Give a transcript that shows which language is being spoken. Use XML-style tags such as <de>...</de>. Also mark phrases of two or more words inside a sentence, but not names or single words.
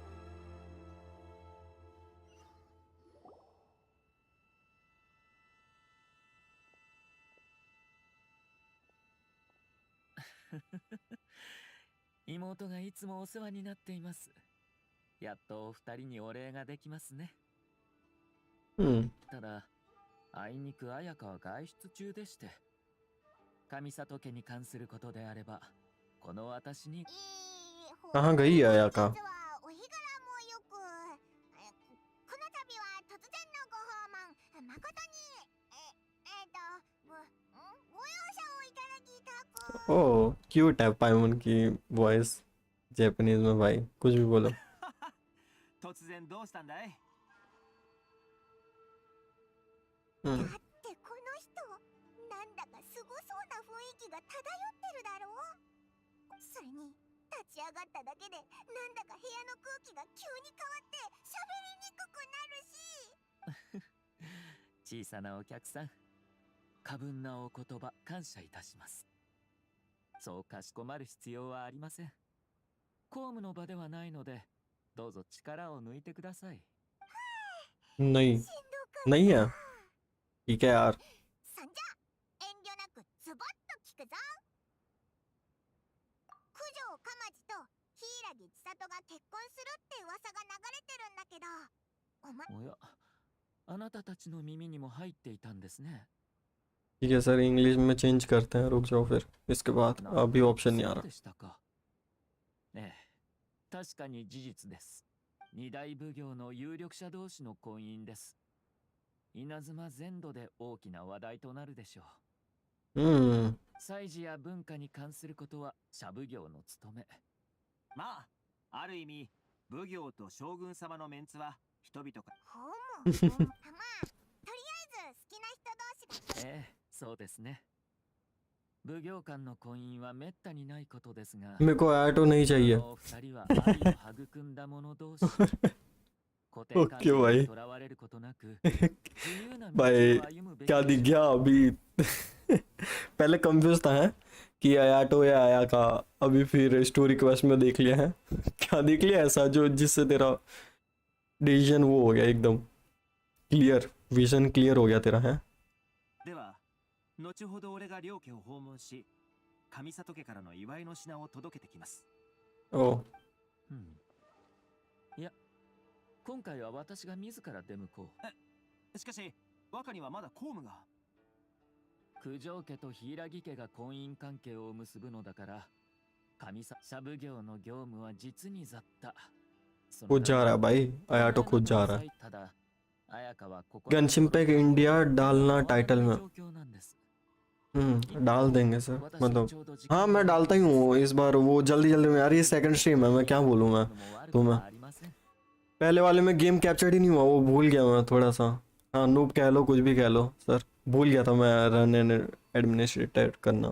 <ja>妹がいつもお世話になっています。やっとお二人にお礼ができますね。ただ、あいにく彩香は外出中でして、上里家に関することであれば、この私に。</ja> <hi>कहाँ गई है आया का।</hi> <ja>実はお日柄もよく、この度は突然のご訪問、誠にご容赦をいただきたく。</ja> <hi>ओह क्यूट है पाइमन की वॉइस, जापानीज में भाई कुछ भी बोलो।</hi> <ja>突然どうしたんだい？だってこの人、なんだかすごそうな雰囲気が漂ってるだろう。それに立ち上がっただけでなんだか部屋の空気が急に変わって喋りにくくなるし。小さなお客さん、過分なお言葉感謝いたします。そうかしこまる必要はありません。公務の場ではないので、どうぞ力を抜いてください。</ja> <hi>नहीं</hi> <ja>しんどかった。</ja> <hi>नहीं है, ठीक है यार।</hi> <ja>そんじゃ遠慮なくズバッと聞くぞ。九条かまじと柊千里が結婚するって噂が流れてるんだけど、お前おや、あなたたちの耳にも入っていたんですね。</ja> <hi>ठीक है सर, इंग्लिश में चेंज करते हैं, रुक जाओ फिर इसके बाद</hi> <ja>なん</ja> <hi>अभी</hi> <ja>だ、</ja> <hi>ऑप्शन नहीं आ</hi> <ja>そう</ja> <hi>रहा.</hi> <ja>でしたか。ええ、確かに事実です。二大奉行の有力者同士の婚姻です。稲妻全土で大きな話題となるでしょう。祭事や文化に関することは社奉行の務め。まあ、ある意味奉行と将軍様のメンツは人々がほうもまあ、とりあえず好きな人同士が。ええ、そうですね。奉行間の婚姻はめったにないことですが、</ja> <hi>मेरे को ऑटो नहीं</hi> <ja>あ</ja> <hi>चाहिए.</hi> <ja>の二人は愛を育んだ者同士。固定</ja> <hi>ओके</hi> <ja>観念</ja> <hi>भाई.</hi> <ja>にとらわれることなく、自由な道</ja> <hi>भाई</hi> <ja>を歩むべき</ja> <hi>क्या</hi> <ja>で</ja> <hi>दिख</hi> <ja>しょう。</ja> <hi>गया अभी? पहले कंफ्यूज था है कि आयाटो या आया का, अभी फिर</hi> <en>story quest</en> <hi>में देख लिया है. क्या देख लिया ऐसा जो जिससे तेरा डिसीजन वो हो गया एकदम क्लियर,</hi> <en>vision clear</en> <hi>हो गया तेरा है.</hi> <ja>では後ほど俺が両家を訪問し上里家からの祝いの品を届けてきます。 ओ うん、いや、今回は私が自ら出向こう。しかし若にはまだ公務が。九条家と柊家が婚姻関係を結ぶのだから、社奉行の業務は実に雑多。</ja> <hi>खुद जा रहा है भाई, आयाटो खुद जा रहा है.</hi> <ja>ただ、綾香はここ</ja> <hi>गनशिन पे इंडिया डालना टाइटल में. डाल देंगे सर, मतलब हाँ मैं डालता ही हूँ इस बार. वो जल्दी जल्दी में यार, ये</hi> <en>second stream</en> <hi>है, मैं क्या बोलूँ मैं तुम्हें. पहले वाले में</hi> <en>game captured</en> <hi>ही नहीं हुआ, वो भूल गया मैं थोड़ा सा. हाँ नूब कह लो, कुछ भी कह लो सर, भूल गया था मैं</hi> <en>run and administrator</en> <hi>करना.</hi>